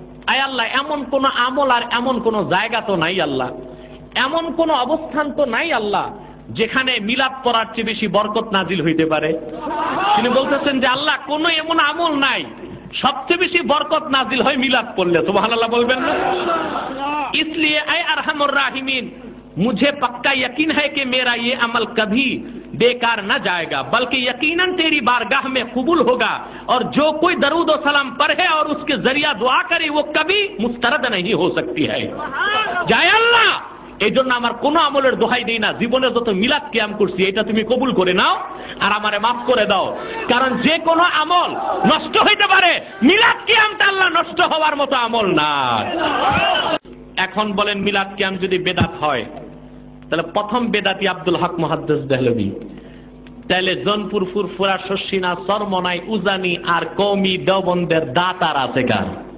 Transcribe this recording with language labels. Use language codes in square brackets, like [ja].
[bn] আয় আল্লাহ, এমন কোন আমল আর এমন কোন জায়গা তো নাই আল্লাহ, এমন কোন অবস্থান তো নাই আল্লাহ যেখানে মিলাদ পড়ার চেয়ে বেশি বরকত নাজিল হইতে পারে। তিনি বলতেছেন যে আল্লাহ, কোন এমন আমল নাই সবচেয়ে বেশি বরকত নাজিল হয় মিলাদ পড়লে। সুবহানাল্লাহ বলবেন না? [hi] इसलिए ऐ अरहमुर राहिमीन, मुझे पक्का यकीन है कि मेरा ये अमल कभी बेकार न जाएगा, बल्कि यकीनन तेरी बारगाह में कबूल होगा, और जो कोई दरूद और सलाम पढ़े और उसके जरिया दुआ करे वो कभी मुस्तरद नहीं हो सकती है। जय अल्लाह, [bn] এই জন্য আমার কোন আমলের দোহাই দেই না, জীবনে যত মিলাদ কিয়াম করছি এটা তুমি কবুল করে নাও আর আমারে মাফ করে দাও, কারণ যে কোনো আমল নষ্ট হইতে পারে, মিলাদ কিয়ামটা আল্লাহ নষ্ট হওয়ার মতো আমল না। এখন বলেন, মিলাদ কিয়াম যদি বেদাত হয় তাহলে প্রথম বেদাতি আব্দুল হক মুহাদ্দিস দেহলভী, তাহলে জনপুর, ফুরফুরা, শস্যিনা, সরমনাই, উজানি আর কওমি দেওবন্দের দাতার আছে কার?